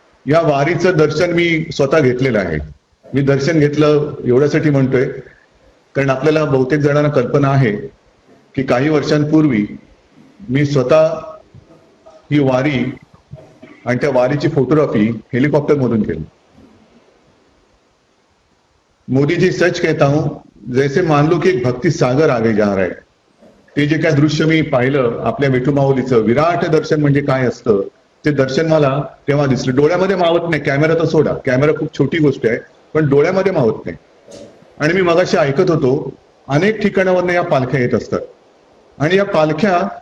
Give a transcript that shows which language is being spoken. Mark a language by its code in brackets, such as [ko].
[mr] या वारीचं दर्शन मी स्वतः घेतलेलं आहे। मी दर्शन घेतलं एवढ्यासाठी म्हणतोय कारण आपल्याला बहुतेक जणांना कल्पना आहे की काही वर्षांपूर्वी मी स्वतः ही वारी आणि त्या वारीची फोटोग्राफी हेलिकॉप्टर मधून केली। [hi] मोदी जी, सच कहता हूं, जैसे मान लो की एक भक्ति सागर आगे जा रहा है। [mr] ते जे काय दृश्य मी पाहिलं आपल्या विठुमाऊलीचं विराट दर्शन म्हणजे काय असतं ते दर्शन मला तेव्हा दिसलं। डोळ्यामध्ये मावत नाही, कॅमेरा तर सोडा, कॅमेरा खूप छोटी गोष्ट आहे पण डोळ्यामध्ये मावत नाही। आणि मी मगाशी ऐकत होतो अनेक ठिकाणावरून या पालख्या येत असतात आणि या पालख्या